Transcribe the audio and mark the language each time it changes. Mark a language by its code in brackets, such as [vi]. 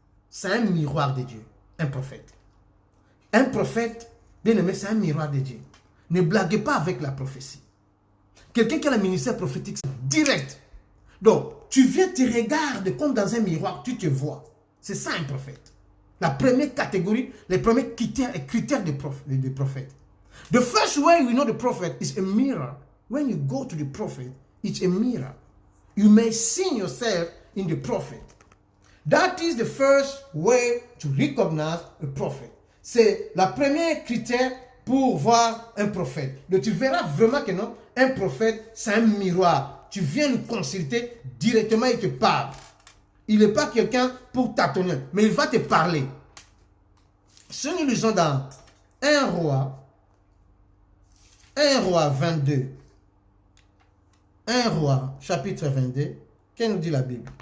[fr] C'est un miroir de Dieu. Un prophète. Un prophète, bien aimé, c'est un miroir de Dieu. Ne blaguez pas avec la prophétie. Quelqu'un qui a le ministère prophétique, c'est direct. Donc, tu viens, tu regardes comme dans un miroir, tu te vois. C'est ça un prophète. La première catégorie, les premiers critères de prophète. [en] The first way we know the prophet is a mirror. When you go to the prophet, it's a mirror. You may see yourself in the prophet. That is the first way to recognize a prophet. [fr] C'est la première critère pour voir un prophète. Donc tu verras vraiment que non, un prophète, c'est un miroir. Tu viens le consulter directement, il te parle. Il n'est pas quelqu'un pour tâtonner, mais il va te parler. Si nous lisons dans 1 Roi 22, 1 Roi chapitre 22, qu'est-ce nous dit la Bible?